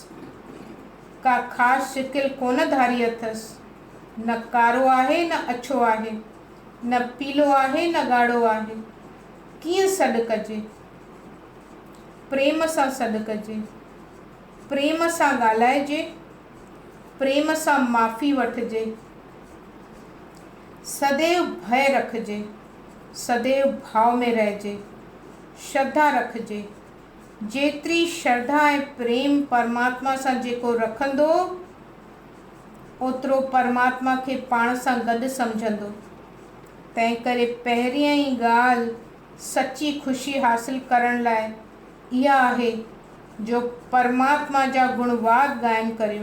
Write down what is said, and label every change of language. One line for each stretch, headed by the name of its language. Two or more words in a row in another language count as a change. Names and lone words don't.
Sindhi: का ख़ासि शिकिल कोन धारी अथसि। न कारो आहे न अछो आहे, न पीलो आहे न ॻाढ़ो आहे। कीअं सॾु कजे? प्रेम सां सॾु कजे, प्रेम सां ॻाल्हाइजे, प्रेम सां माफ़ी वठिजे। सदैव भय रखिजे, सदैव भाव में रहिजे, श्रद्धा रखिजे। जेतिरी श्रद्धा ऐं प्रेम परमात्मा सां जेको रखंदो, ओतिरो परमात्मा खे पाण सां गॾु सम्झंदो। तंहिं करे पहिरियां ई ॻाल्हि सची ख़ुशी हासिल करण लाइ इहा आहे जो परमात्मा जा गुणवाद गायन करियो।